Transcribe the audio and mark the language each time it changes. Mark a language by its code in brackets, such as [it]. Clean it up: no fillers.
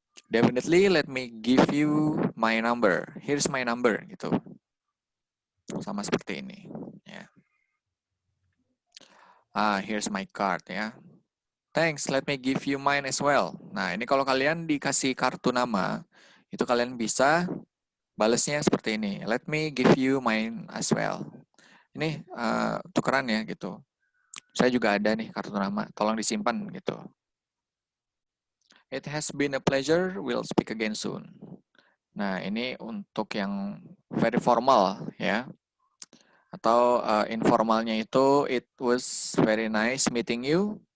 [en] Definitely let me give you my number. Here's my number gitu. [id] Sama seperti ini ya. [en] Here's my card ya. Thanks, let me give you mine as well. [id] Nah, ini kalau kalian dikasih kartu nama, itu kalian bisa balasnya seperti ini. [en] Let me give you mine as well. [id] Ini tukeran ya gitu. Saya juga ada nih kartu nama, tolong disimpan gitu. [en] It has been a pleasure, we'll speak again soon. [id] Nah, ini untuk yang very formal ya. Atau informalnya itu, [en] it was very nice meeting you.